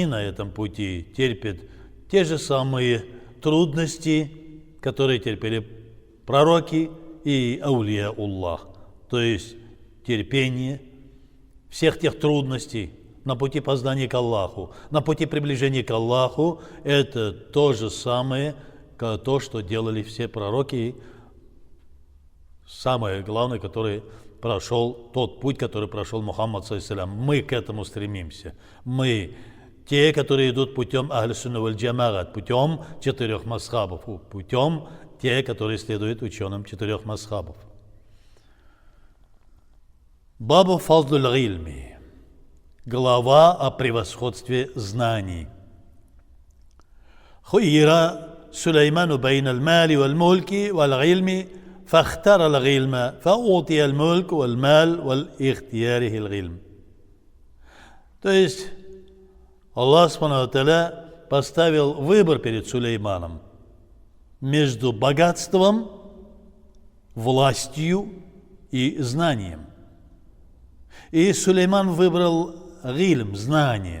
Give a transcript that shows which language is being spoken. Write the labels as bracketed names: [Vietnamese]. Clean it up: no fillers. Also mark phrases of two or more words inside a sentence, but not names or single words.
[Russian] на этом пути терпят те же самые трудности, которые терпели пророки и [Arabic] أولياء الله, [Russian] то есть терпение всех тех трудностей на пути познания к Аллаху, на пути приближения к Аллаху, это то же самое, то, что делали все пророки. Самое главное, который прошел, тот путь, который прошел Мухаммад саллаллаху. Мы к этому стремимся. Мы, те, которые идут путем [Arabic] أهل السنة والجماعة, [Russian] путем 4 мазхабов, путем те, которые следуют ученым 4 мазхабов. [Arabic] باب فضل العلم. [Russian] Глава о превосходстве знаний. [Arabic] خير سليمان بين المال والملك والعلم فاختار العلم فأوتي الملك والمال والاختيار العلم. [Russian] То есть Аллах [Arabic] سبحانه وتعالى [Russian] поставил выбор перед Сулейманом между богатством, властью и знанием. И Сулейман выбрал гильм, знание.